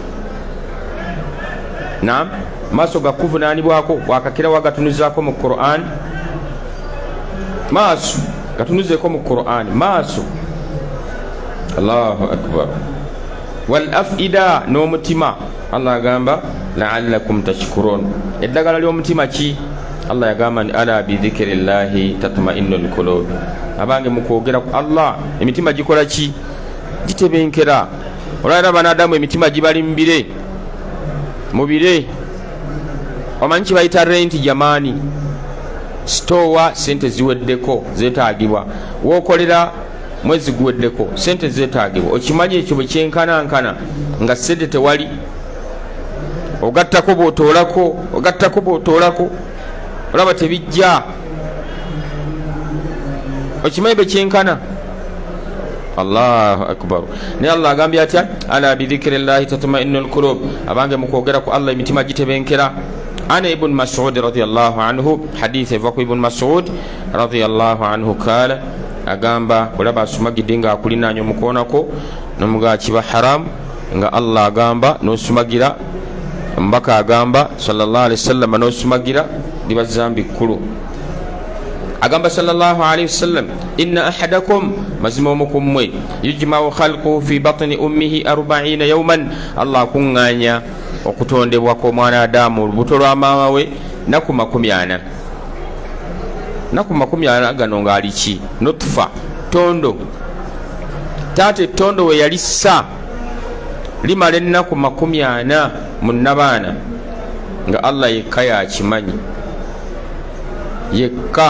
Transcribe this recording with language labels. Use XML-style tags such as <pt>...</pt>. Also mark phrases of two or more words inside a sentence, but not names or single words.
<lg>naam maaso gakuvunaanibwako wakakira wagatunuzaako mu Qur'an, maaso gatunuzeeko mu Qur'an maaso.</lg> <ar>الله أكبر. والأفئدة</ar> <lg>n'omutima Allah agamba</lg> <ar>لعلكم تشكرون.</ar> <lg>eddagala ly'omutima ki? Allah yagamba ni</lg> <ar>ألا بذكر الله تطمئن القلوب.</ar> <lg>abange mukwogera ku Allah emitima gikola ki? gitebenkera. olwalira banadamu emitima gibali mubire omanyi kibayita renti jamani, sitowa sente ziweddeko zetagibwa, wokolera mwezi guweddeko sente zetagibwa. okimanyi ekyo bwe kyenkanankana nga sente tewali, ogattako bw'otoolako olaba tebijja. okimanyi bwe kyenkana.</lg> <ar>الله أكبر.</ar> <lg>naye Allah agambye atya</lg> <ar>ألا بذكر الله تطمئن القلوب.</ar> <lg>abange mukwogera ku Allah emitima gitebenkera.</lg> <ar>عن ابن مسعود رضي الله عنه,</ar> <lg>hadith eva ku ibn Mas'ud</lg> <ar>رضي الله عنه</ar> <lg>kala agamba olaba asumagidde nga akulinaanya omukoonako nomugaa kiba haram nga Allah agamba nosumagira, mbaka agamba</lg> <ar>صلى الله عليه وسلم</ar> <lg>nosumagira liba zambi kkulu.</lg> <ar>agamba صلى الله عليه وسلم إن أحدكم</ar> <lg>mazima omukummwe</lg> <ar>يجمع خلقه في بطن أمه 40 يوما.</ar> <lg>Allah kuŋŋaanya okutondebwa kw'omwana Adamu olubuto lwa maama we naku 40. naku 40 gano ng'ali ki? nutfa, tondo. taata ettondo we yalissa limala ennaku 40 mu nnabaana nga Allah yekka yakimanyi, yekka.</lg>